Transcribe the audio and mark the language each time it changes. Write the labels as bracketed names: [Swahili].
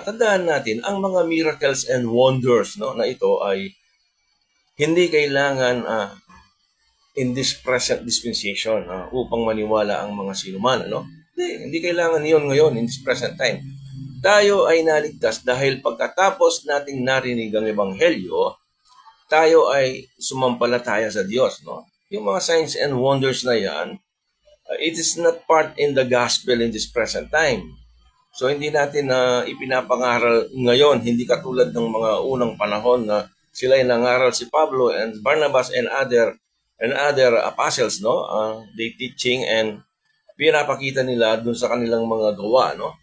[Filipino] Tandaan natin ang mga miracles and wonders, no, na ito ay hindi kailangan [English] in this present dispensation [Filipino] upang maniwala ang mga sinuman, no? Hindi kailangan niyon ngayon [English] in this present time. [Filipino] Tayo ay naligtas dahil pagkatapos nating narinig ang ebanghelyo, tayo ay sumampalataya sa Diyos, no? Yung mga signs and wonders na yan, [English] it is not part in the gospel in this present time. [Filipino] So hindi natin ipinapangaral ngayon, hindi katulad ng mga unang panahon na sila ay nangaral si Pablo and Barnabas and other apostles, no? [English] They teaching and [Filipino] pinapakita nila dun sa kanilang mga gawa, no?